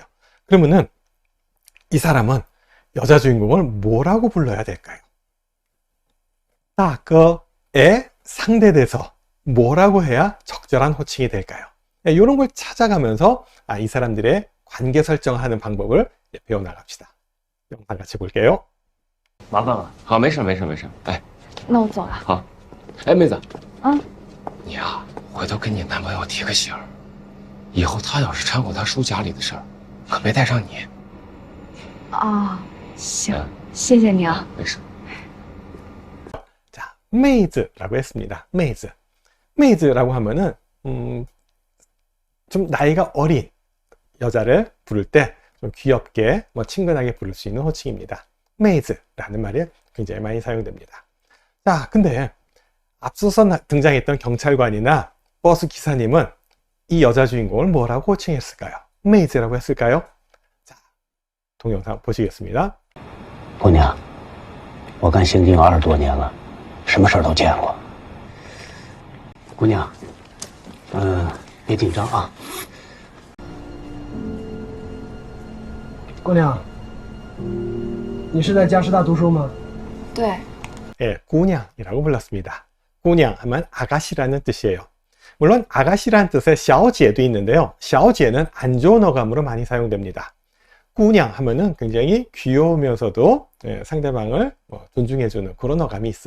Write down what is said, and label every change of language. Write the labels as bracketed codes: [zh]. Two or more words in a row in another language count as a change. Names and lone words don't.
[ko] 그러면은 이 사람은 여자 주인공을 뭐라고 불러야 될까요? 따끄의 상대돼서 뭐라고 해야 적절한 호칭이 될까요? 이런 걸 찾아가면서 이 사람들의 관계 설정하는 방법을 배워나갑시다. 영상 같이 볼게요. [zh] 麻烦了。好，没事。哎，那我走了。好。哎，妹子。你呀，回头跟你男朋友提个醒儿，以后他要是掺和他叔家里的事儿，可别带上你。行，谢谢你啊。没事。 [ko] 자, 메이즈라고 했습니다. 메이즈라고 하면은 좀 나이가 어린 여자를 부를 때 좀 귀엽게 친근하게 부를 수 있는 호칭입니다. 메이즈라는 말이 굉장히 많이 사용됩니다. 자, 근데 앞서서 등장했던 경찰관이나 버스 기사님은 이 여자 주인공을 뭐라고 호칭했을까요? 메이즈라고 했을까요? 자, 동영상 보시겠습니다. [zh] 姑娘，我干刑警20多年了，什么事儿都见过。姑娘，别紧张啊。姑娘，你是在加师大读书吗？对。 [ko] 예,姑娘이라고 불렀습니다. 꾸냥 하면 아가씨라는 뜻이에요. 물론 아가씨라는 뜻의 小姐 도 있는데요. 小姐 는 안 좋은 어감으로 많이 사용됩니다. 꾸냥 하면은 굉장히 귀여우면서도 상대방을 존중해주는 그런 어감이 있어요.